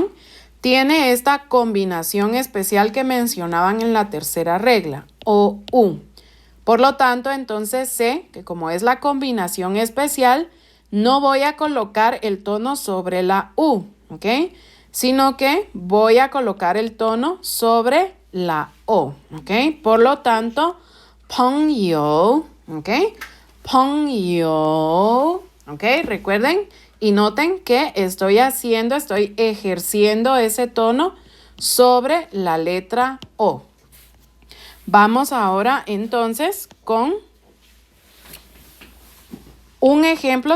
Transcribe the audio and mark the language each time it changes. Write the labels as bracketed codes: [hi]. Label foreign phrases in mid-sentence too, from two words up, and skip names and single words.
[es] Tiene esta combinación especial que mencionaban en la tercera regla, O, U. Por lo tanto, entonces sé que como es la combinación especial, no voy a colocar el tono sobre la U, ¿ok? Sino que voy a colocar el tono sobre la O, ¿ok? Por lo tanto, [zh] 朋友, ¿ok? 朋友, [es] ¿ok? Recuerden y noten que estoy ejerciendo ese tono sobre la letra O. Vamos ahora entonces con un ejemplo.